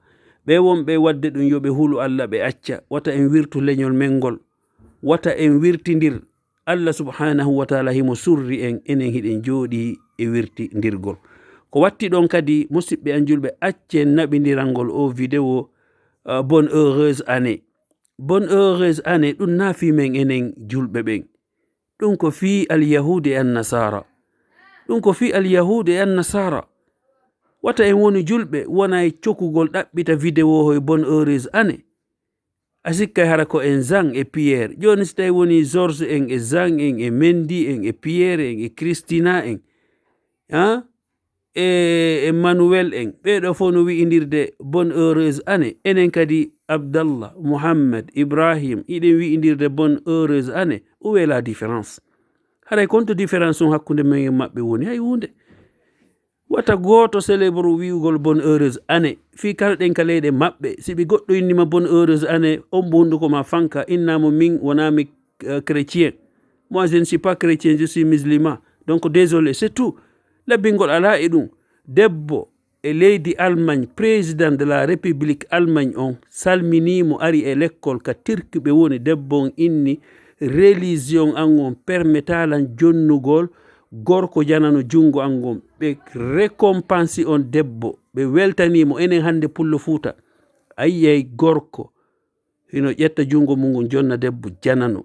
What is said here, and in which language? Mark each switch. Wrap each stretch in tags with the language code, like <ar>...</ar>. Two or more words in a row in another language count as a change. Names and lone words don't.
<ff>Ɓe wonɓe wadde ɗum yoɓe hulu Allah ɓe acca, wata en wirtu leñol mengol, wata en wirtindir. Allah subhanahu wa ta'ala himo surri en enen hiɗen jooɗi e wirtindirgol. Ko watti ɗon kadi musidɓe an julɓe, accen naɓindirangol o vidéo</ff> <fr>bonne heureuse année. Bonne heureuse année</fr> <ff>ɗum nafi men enen julɓe ɓen. Ɗum ko fi al yahude an nasara. Ɗum ko fi al yahude an nasara. Wata en woni julɓe wona e cokugol ɗaɓɓita vidéo hoye</ff> <fr>bonne heureuse année.</fr> <ff>A sikkay hara ko en Zang e Pierre. Joni so tawi woni George en e Zang en e Mendy en e Pierre en e Christina en e Emmanuel en, ɓeɗo fof no wi'indirde</ff> <fr>bonne heureuse année.</fr> <ff>Enen kadi Abdallah, Muhammad, Ibrahim iɗen wi'indirde</ff> <fr>bonne heureuse année. Où est la différence?</fr> <ff>Haray konto différence on hakkunde men e maɓɓe woni? Hay hunde. Wata goto célèbre wi'ugol</ff> <fr>bonne heureuse année</fr> <ff>fi kala ɗen ka leyɗe maɓɓe. Siɓi goɗɗo innima</ff> <fr>bonne heureuse année,</fr> <ff>on mbo hunduko ma fanka, innamo min wonami chrétien.</ff> <fr>Moi je ne suis pas chrétien, je suis musulman. Donc désolé, c'est tout.</fr> <ff>Labbingol ala e ɗum. Debbo e leydi Allemagne,</ff> <fr>président de la République Allemagne</fr> <ff>on salminimo ari e l'école ka tirkiɓe woni. Debbo on inni religion an on permetalan jonnugol gorko janano jungo angon. Ɓe récompense on debbo, ɓe weltanimo. Enen hande pullo Fuuta ayyay gorko hino ƴetta jungo mum jonna debbo janano.</ff>